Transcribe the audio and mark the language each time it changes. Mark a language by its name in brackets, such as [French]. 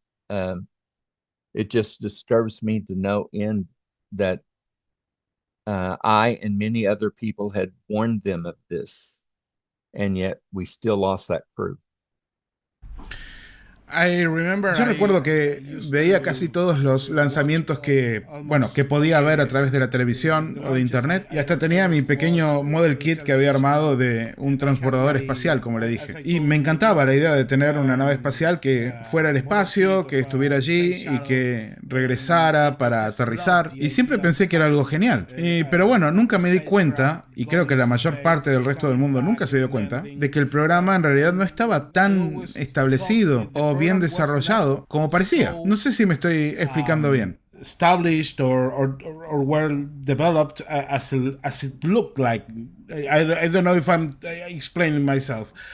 [English] And it just disturbs me to no end that I and many other people had warned them of this, and yet we still lost that crew. [Spanish] Yo recuerdo que veía casi todos los lanzamientos que podía ver a través de la televisión o de internet, y hasta tenía mi pequeño model kit que había armado de un transbordador espacial, como le dije. Y me encantaba la idea de tener una nave espacial que fuera al espacio, que estuviera allí y que regresara para aterrizar. Y siempre pensé que era algo genial. Pero bueno, nunca me di cuenta, y creo que la mayor parte del resto del mundo nunca se dio cuenta, de que el programa en realidad no estaba tan establecido o bien desarrollado como parecía. No sé si me estoy explicando bien. [English] Established or well developed as it looked like. I don't know if I'm explaining myself.